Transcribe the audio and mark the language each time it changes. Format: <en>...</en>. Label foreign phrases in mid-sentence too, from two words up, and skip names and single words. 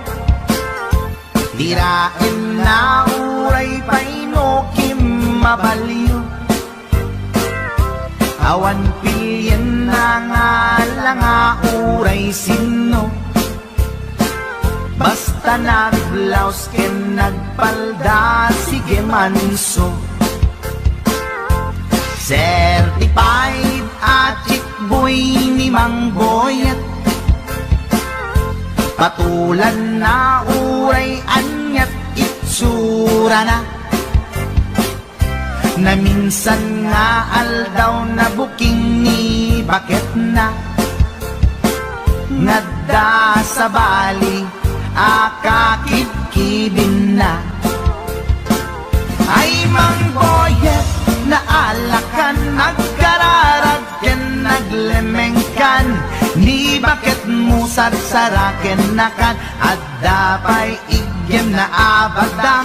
<ilo>Dirain na uray paino kim mabaliw, awan pilyen na nga lang uray sino. Basta naglaos ken nagpalda sige manso. Certified at</ilo> <en>chick boy</en> <ilo>ni Mang Boyet, patulan na uray anyat itsura na. Na minsan nga aldaw na buking ni bakit na. Ngadda sa bali akakibkibin na. Ay Mang Boyet na alakan, nagkararag ken naglemengkan, ni bakit mo sarsaraken nakan, at dapay igyem na abadam.</ilo>